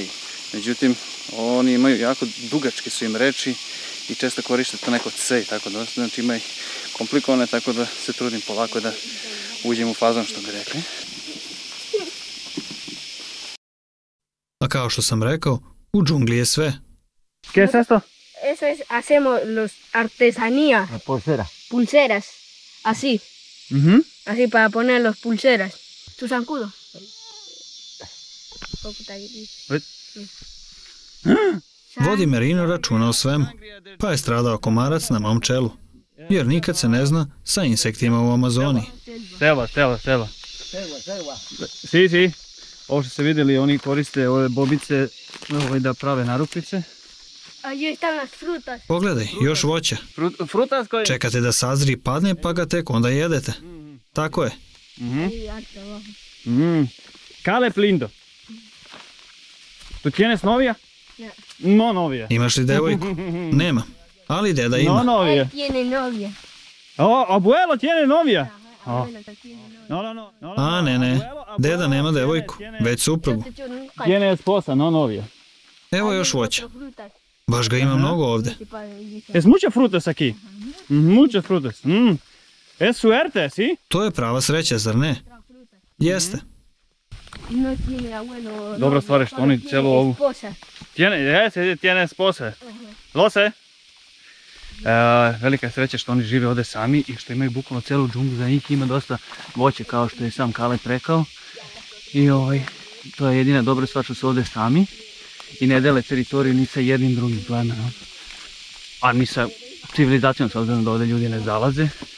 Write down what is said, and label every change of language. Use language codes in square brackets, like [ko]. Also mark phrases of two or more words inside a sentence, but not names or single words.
[sr] Međutim, oni imaju jako dugačke su im reči i često koriste to neko c, tako da znači ima ih komplikovane, tako da se trudim polako da uđem u fazon, što bi rekli. A kao što sam rekao, u džungli je sve. [es] ¿Qué es esto? Eso es, hacemos los artesanía, La pulsera. pulseras, así, así para poner los pulseras. ¿Tu zancudo? [sr] Vodi Merino računa o svemu, pa je stradao komarac na mom čelu, jer nikad se ne zna sa insektima u Amazoniji. [es] Selva. Selva. Si. [sr] Ovo što ste vidjeli, oni koriste ove bobice da prave narukvice. [es] Allí están las frutas. [sr] Pogledaj, još voća. Frutas koje... Čekate da sazri i padne, pa ga tek onda jedete. Tako je. [es] Ahí alto abajo. Caleb lindo. ¿Tú tienes novia? No. No novia. [sr] Imaš li devojku? Nema, ali deda [es] No [sr] ima. [es] novia. Él tiene novia. Oh, abuelo tiene novia. Abuelo que tiene novia. No. [sr] A ne, deda nema devojku, već suprugu. [es] Tiene esposa, no novia. [sr] Evo još voća. [es] Cuatro frutas. [sr] Baš ga ima mnogo ovde. [es] Es muchas frutas aquí. Muchas frutas. Es suerte, ¿sí? [sr] To je prava sreća, zar ne? Jeste. [es] No tiene abuelo. [sr] Dobra stvar je što oni [es] tiene [sr] cijelu ovu... [es] esposa. Tiene esposa. Lo sé. [sr] Velika je sreća što oni žive ovdje sami i što imaju bukvalno cijelu džunglu za njih, ima dosta voće kao što je sam Caleb rekao. I to je jedina dobra stvar što su ovdje sami i ne dele teritoriju ni sa jednim drugim plemenom. A ni sa civilizacijom, s obzirom da ovdje ljudi ne zalaze.